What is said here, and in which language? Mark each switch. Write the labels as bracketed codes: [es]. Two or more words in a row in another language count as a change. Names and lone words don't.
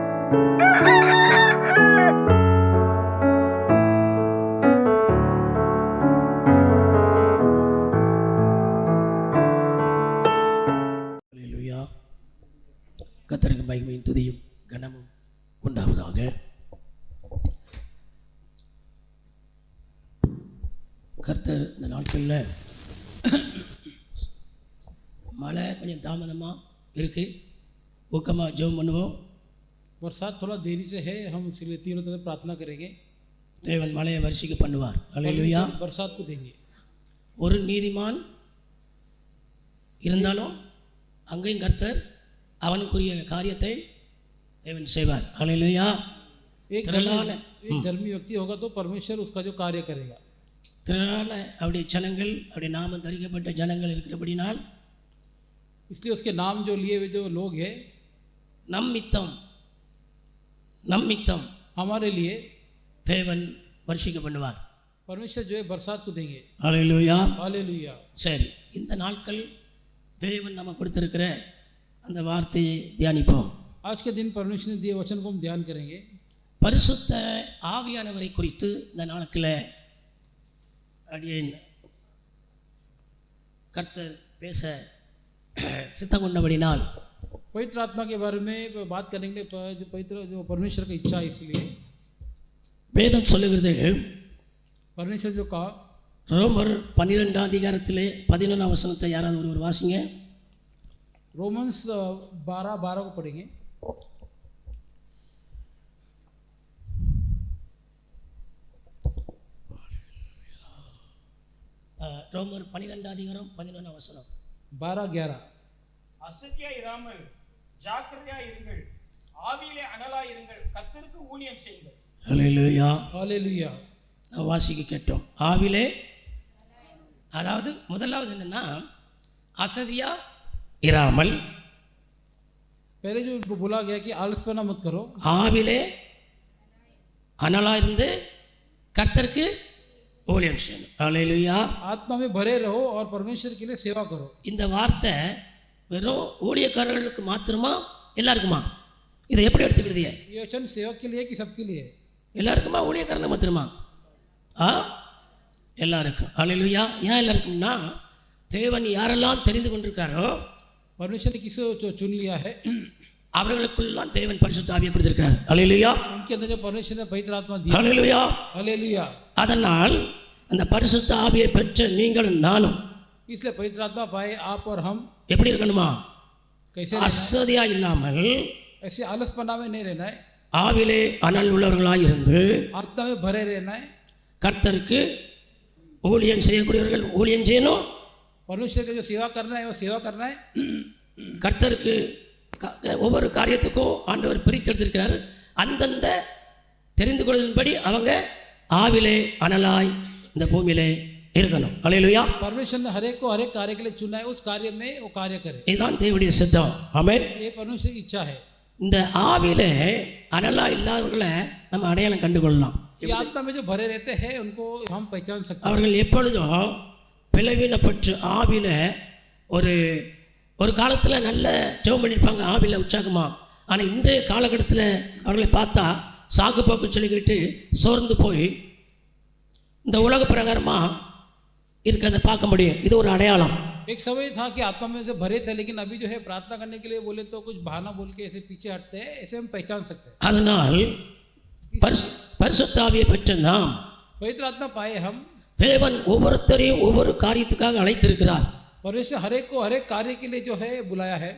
[ta] கர்த்தருக்கு மகிமையும் துதியும் கனமும் உண்டாவதாக. கர்த்தர் இந்த நாட்களில் மழை கொஞ்சம் தாமதமாக இருக்குது, ஊக்கமாக ஜெபம் பண்ணுவோம். [hi] बरसात थोड़ा देरी से है, हम इसलिए तीनों तरफ प्रार्थना करेंगे. [ta] தேவன் மழையை வருஷிக்க பண்ணுவார். அல்லேலூயா. [hi] बरसात को देंगे. [ta] ஒரு நீதிமான் இருந்தாலும் அங்கேயும் கர்த்தர் அவனுக்குரிய காரியத்தை தேவன் செய்வார். அல்லேலூயா. [hi] एक धर्मी व्यक्ति होगा तो परमेश्वर उसका जो कार्य करेगा. [ta] திரளான அவருடைய ஜனங்கள், அவருடைய நாமம் தரிக்கப்பட்ட ஜனங்கள் இருக்கிறபடினால், [hi] इसलिए उसके नाम जो लिए हुए जो लोग हैं, நம்மித்தம் हमारे लिए [ta] தேவன் வருஷிக்க பண்ணுவார். [hi] परमेश्वर जो है बरसात को देंगे. हालेलुया. हालेलुया. [ta] சரி, இந்த நாட்கள் தேவன் நமக்கு கொடுத்திருக்கிற அந்த வார்த்தையை தியானிப்போம். [hi] आज के दिन परमेश्वर ने दिए वचन को हम ध्यान करेंगे. [ta] பரிசுத்த ஆவியானவரை குறித்து இந்த நாட்களில் அடியேன் கர்த்தர் பேச சித்தம் கொண்டபடினால் [hi] पवित्र आत्मा के बारे में बात करने के लिए जो पवित्र जो परमेश्वर की इच्छा है, इसलिए [ta] வேதம் சொல்லுகிறது, [hi] परमेश्वर जो कहा, [ta] ரோமர் 12 அதிகாரத்திலே 11 வசனத்தை யாராவது ஒருவர் வாசிங்க. [hi] रोमन्स 12 को पढ़ेंगे. [ta] ரோமர் 12 அதிகாரம் 11 வசனம். 12-11. அசதியா இராமல் ஜாக்கிரதையா இருங்கள், ஆவியிலே அனலா இருங்கள், கர்த்தருக்கு ஊழியம் செய்யுங்கள். ஹல்லேலூயா. ஹல்லேலூயா. வாசிக்க கேட்டோம். ஆவிலே, அதாவது முதலாவது என்னன்னா அசதியா இராமல், [hi] पहले जो उनको बोला गया कि आलसपना मत करो. [ta] ஆவிலே அனலா இருந்து கர்த்தருக்கு ஊழியம் செய்யணும். ஹல்லேலூயா. [hi] आत्मा में भरे रहो और परमेश्वर के लिए सेवा करो. [ta] இந்த வார்த்தை வெறும் ஊழியக்காரர்களுக்கு மாத்திரமா, எல்லாருக்குமா? இதை எப்படி எடுத்துக்கிடுது? [hi] ये वचन सेवक के लिए कि सबके लिए? [ta] எல்லாருக்குமா? ஊழியக்காரங்க மாத்திரமா? எல்லாருக்கும். ஹல்லேலூயா. ஏன் எல்லாருக்கும்னா, தேவன் யாரெல்லாம் தெரிந்து கொண்டிருக்காரோ, [hi] परमेश्वर ने किसे चुन लिया है, [ta] அவர்களுக்குள்ளாம் தேவன் பரிசுத்த ஆவியை கொடுத்திருக்கிறார். ஹல்லேலூயா. [hi] उनके अंदर जो परमेश्वर ने पवित्र आत्मा दी. [ta] ஹல்லேலூயா. [hi] हालेलुया. [ta] அதனால் அந்த பரிசுத்த ஆவியை பெற்ற நீங்களும் நானும் [hi] इसलिए पवित्र आत्मा पाए आप और हम [ta] எப்படி இருக்கணுமா? [hi] कैसे? [ta] அசதியா இல்லாமல், [hi] ऐसे आलसपना में नहीं रहना है. [ta] ஆவிலே அனல் உள்ளவர்களாய் இருந்து [hi] आत्मा में भरे रहना है. [ta] கர்த்தருக்கு ஊழியம் செய்யக்கூடியவர்கள் ஊழியம் செய்யணும். [hi] परमेश्वर की जो सेवा करना है वो सेवा करना है. [ta] கர்த்தருக்கு ஒவ்வொரு காரியத்துக்கும் ஆண்டவர் பிரித்தெடுத்திருக்கிறார். அந்தந்த தெரிந்து கொள்வதன்படி அவங்க ஆவிலே அனலாய் இந்த பூமியிலே இருக்கணும். ஹல்லேலூயா. [hi] परमेश्वर ने हर एक को हर एक कार्य के लिए चुना है, उस कार्य में वो कार्य करे. [ta] இதுதான் தேவனுடைய சித்தம். ஆமென். [hi] ये परमेश्वर की इच्छा है. [ta] இந்த ஆவிலே அனலா இல்லாதவர்களை நம்ம அடையாளம் கண்டுகொள்ளலாம். [hi] ये आत्मा में जो भरे रहते हैं उनको हम पहचान सकते हैं. [ta] அவர்கள் எப்பொழுதும் பிளவினப்பட்டு ஆவில ஒரு காலத்தில் நல்ல ஜெபம் பண்ணியிருப்பாங்க, ஆவில உற்சாகமா. ஆனால் இன்றைய காலகட்டத்தில் அவர்களை பார்த்தா சாக்கு போக்கு சொல்லிக்கிட்டு சோர்ந்து போய் இந்த உலக பிரகாரமாக இருக்கிறத பார்க்க முடியும். இது ஒரு அடையாளம். [hi] एक समय था कि आत्मा में से भरे थे, लेकिन अभी जो है प्रार्थना करने के लिए बोले तो कुछ बहाना बोल के ऐसे पीछे हटते हैं, ऐसे हम पहचान सकते हैं. [ta] அதனால் பரிசுத்த ஆவியை பெற்ற நாம், [hi] पवित्र आत्मा पाए हम, [ta] தேவன் ஒவ்வொருத்தரையும் ஒவ்வொரு காரியத்துக்காக அழைத்திருக்கிறார். [hi] परमेश्वर हर एक को हर एक कार्य के लिए जो है बुलाया है.